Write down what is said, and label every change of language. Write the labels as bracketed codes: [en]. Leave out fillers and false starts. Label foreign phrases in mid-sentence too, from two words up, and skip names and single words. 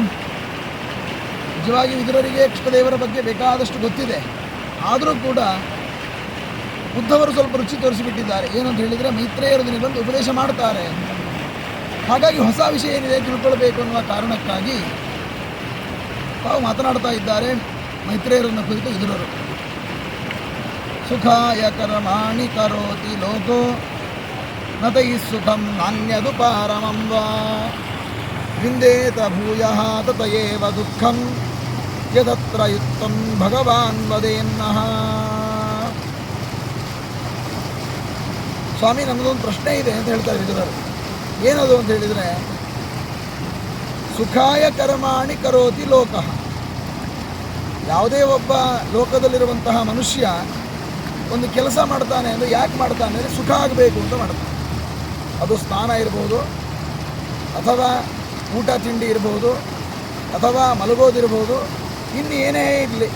[kn] ನಿಜವಾಗಿ ವಿದುರರಿಗೆ ಕೃಷ್ಣದೇವರ ಬಗ್ಗೆ ಬೇಕಾದಷ್ಟು ಗೊತ್ತಿದೆ, ಆದರೂ ಕೂಡ ಉದ್ಧವರು ಸ್ವಲ್ಪ ರುಚಿ ತೋರಿಸಿಬಿಟ್ಟಿದ್ದಾರೆ. ಏನಂತ ಹೇಳಿದರೆ ಮೈತ್ರೇಯರು ದಿನ ಬಂದು ಉಪದೇಶ ಮಾಡ್ತಾರೆ, ಹಾಗಾಗಿ ಹೊಸ ವಿಷಯ ಏನಿದೆ ತಿಳ್ಕೊಳ್ಬೇಕು ಅನ್ನುವ ಕಾರಣಕ್ಕಾಗಿ ತಾವು ಮಾತನಾಡ್ತಾ ಇದ್ದಾರೆ ಮೈತ್ರೇಯರನ್ನು ಕುರಿತು ವಿದುರರು. [sa] ಸುಖಾಯ ಕರ್ಮಾಣಿ ಕರೋತಿ ಲೋಕೋ ನತೈ ಸುಖಂ ನಾನ್ಯದು ಪಾರಮಂ ವಾ ವಿಂದೇತ ಭೂಯಃ ತತಯೇವ ದುಃಖಂ ಯದತ್ರ ಯುಕ್ತಂ ಭಗವಾನ್ ವದೇನ್ನಃ. [kn] ಸ್ವಾಮಿ, ನಮಗೊಂದು ಪ್ರಶ್ನೆ ಇದೆ ಅಂತ ಹೇಳ್ತಾರೆ ವಿದುರರು. ಏನದು ಅಂತ ಹೇಳಿದರೆ, [sa] ಸುಖಾಯ ಕರ್ಮಾಣಿ ಕರೋತಿ ಲೋಕಃ. [kn] ಯಾವುದೇ ಒಬ್ಬ ಲೋಕದಲ್ಲಿರುವಂತಹ ಮನುಷ್ಯ ಒಂದು ಕೆಲಸ ಮಾಡ್ತಾನೆ ಅಂದರೆ ಯಾಕೆ ಮಾಡ್ತಾನೆ ಅಂದರೆ ಸುಖ ಆಗಬೇಕು ಅಂತ ಮಾಡ್ತಾನೆ. ಅದು ಸ್ನಾನ ಇರ್ಬೋದು, ಅಥವಾ ಊಟ ತಿಂಡಿ ಇರ್ಬೋದು, ಅಥವಾ ಮಲಗೋದಿರ್ಬೋದು, ಇನ್ನು ಏನೇ ಇರಲಿ.